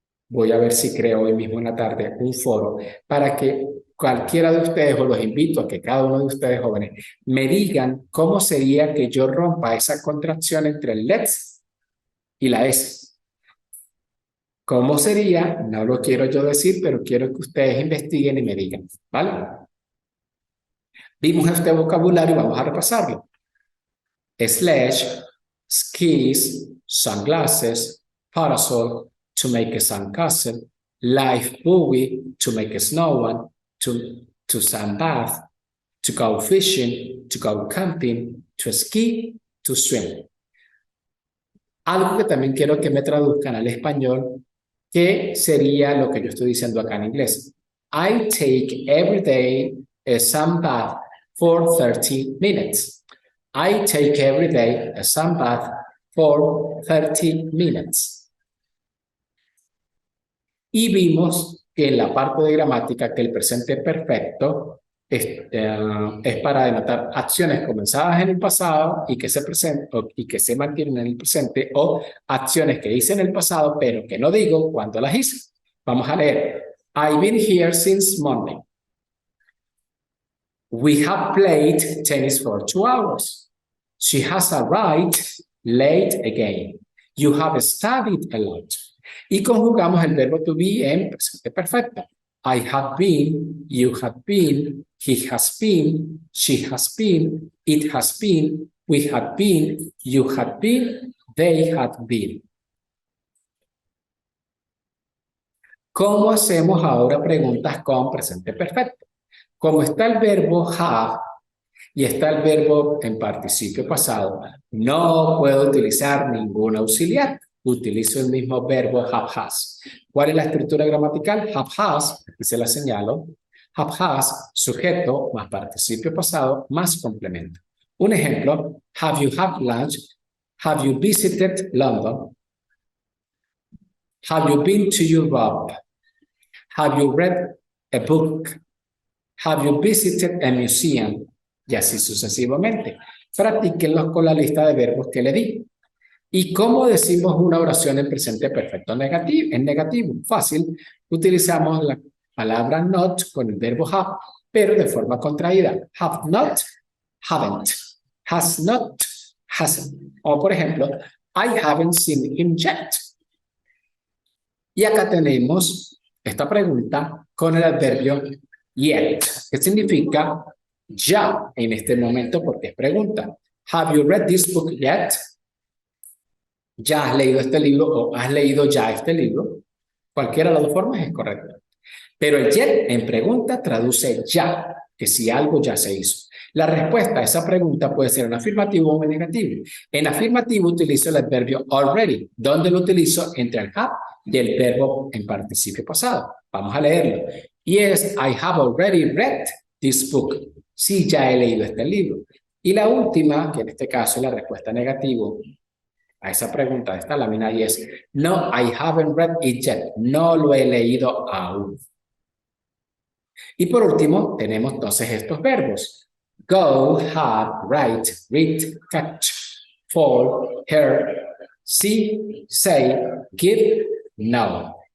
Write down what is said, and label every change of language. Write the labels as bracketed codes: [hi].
[es] voy a ver si creo hoy mismo en la tarde un foro para que cualquiera de ustedes, o los invito a que cada uno de ustedes jóvenes me digan cómo sería que yo rompa esa contracción entre el let's y la S. ¿Cómo sería? No lo quiero yo decir, pero quiero que ustedes investiguen y me digan, ¿vale? Vimos este vocabulario, vamos a repasarlo. [en] Slash, skis, sunglasses, parasol, to make a sandcastle, life buoy, to make a snow one, to sunbath, to go fishing, to go camping, to ski, to swim. [es] Algo que también quiero que me traduzcan al español, que sería lo que yo estoy diciendo acá en inglés. [en] I take every day a sunbath for 30 minutes. I take every day a sunbath for 30 minutes. [es] Y vimos que en la parte de gramática que el presente perfecto es para denotar acciones comenzadas en el pasado y que se mantienen en el presente, o acciones que hice en el pasado pero que no digo cuando las hice. Vamos a leer. [en] I've been here since Monday. We have played tennis for 2 hours. She has arrived late again. You have studied a lot. [es] Y conjugamos el verbo to be en presente perfecto. [en] I have been, you have been, he has been, she has been, it has been, we have been, you have been, they have been. [es] ¿Cómo hacemos ahora preguntas con presente perfecto? Como está el verbo have y está el verbo en participio pasado, no puedo utilizar ningún auxiliar. Utilizo el mismo verbo have has. ¿Cuál es la estructura gramatical? Have has, aquí se la señalo. Have has, sujeto más participio pasado más complemento. Un ejemplo, [en] have you had lunch? Have you visited London? Have you been to Europe? Have you read a book? Have you visited a museum? [es] Y así sucesivamente. Practíquenlos con la lista de verbos que le di. ¿Y cómo decimos una oración en presente perfecto en negativo? Fácil. Utilizamos la palabra not con el verbo have, pero de forma contraída. [en] Have not, haven't. Has not, hasn't. [es] O por ejemplo, [en] I haven't seen him yet. [es] Y acá tenemos esta pregunta con el adverbio yet, que significa ya en este momento porque es pregunta. [en] Have you read this book yet? [es] ¿Ya has leído este libro o has leído ya este libro? Cualquiera de las dos formas es correcta. Pero el yet en pregunta traduce ya, que si algo ya se hizo. La respuesta a esa pregunta puede ser en afirmativo o en negativo. En afirmativo utilizo el adverbio already, donde lo utilizo entre el have y el verbo en participio pasado. Vamos a leerlo. [en] Yes, I have already read this book. [es] Sí, ya he leído este libro. Y la última, que en este caso es la respuesta negativa a esa pregunta de esta lámina, y es [en] no, I haven't read it yet. [es] No lo he leído aún. Y por último, tenemos entonces estos verbos. [en] Go, have, write, read, catch, fall, hear, see, say, give, know.